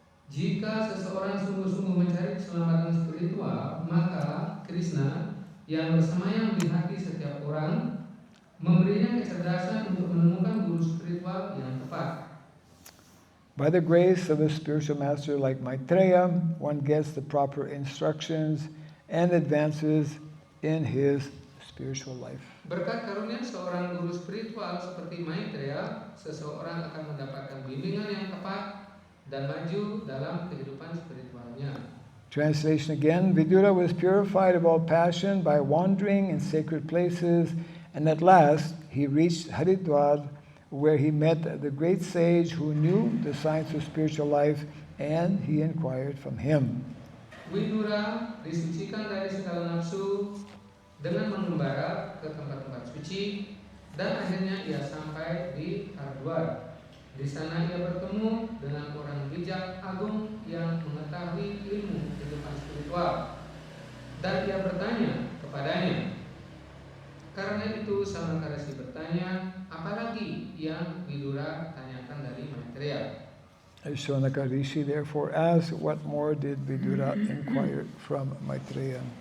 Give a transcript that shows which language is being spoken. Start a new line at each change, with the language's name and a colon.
Indonesian: Jika seseorang sungguh-sungguh mencari keselamatan spiritual, maka Krishna yang bersemayam di hati setiap orang memberinya kecerdasan untuk menemukan guru spiritual yang tepat.
English: By the grace of a spiritual master like Maitreya, one gets the proper instructions and advances in his spiritual life.
Indonesian: Berkat karunia seorang guru spiritual seperti Maitreya, seseorang akan mendapatkan bimbingan yang tepat dan maju dalam kehidupan spiritualnya.
English: Translation again, Vidura was purified of all passion by wandering in sacred places, and at last he reached Haridwar, where he met the great sage who knew the science of spiritual life, and he inquired from him.
Indonesian: Widura disucikan dari segala nafsu dengan mengembara ke tempat-tempat suci, dan akhirnya ia sampai di Haridwar. Di sana ia bertemu dengan orang bijak agung yang mengetahui ilmu kehidupan spiritual, dan ia bertanya kepadanya. Karena itu Samantarasi bertanya, apalagi yang Vidura tanyakan dari Maitreya.
English: Shonaka Rishi therefore asked, what more did Vidura inquire from Maitreya?